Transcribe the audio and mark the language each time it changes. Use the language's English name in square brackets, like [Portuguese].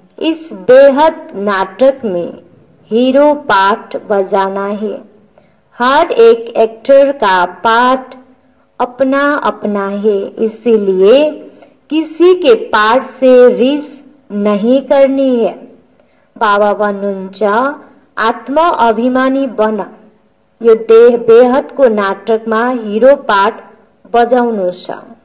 [Hindi] इस बेहद नाटक में हीरो पार्ट बजाना है। हर एक एक्टर का पार्ट अपना अपना है, इसीलिए किसी के पार्ट से रीस नहीं करनी है। [Nepali] बाबा भन्नुहुन्छ आत्म अभिमानी बन। यो देह बेहद को नाटक में हीरो पार्ट बजाउनु छ।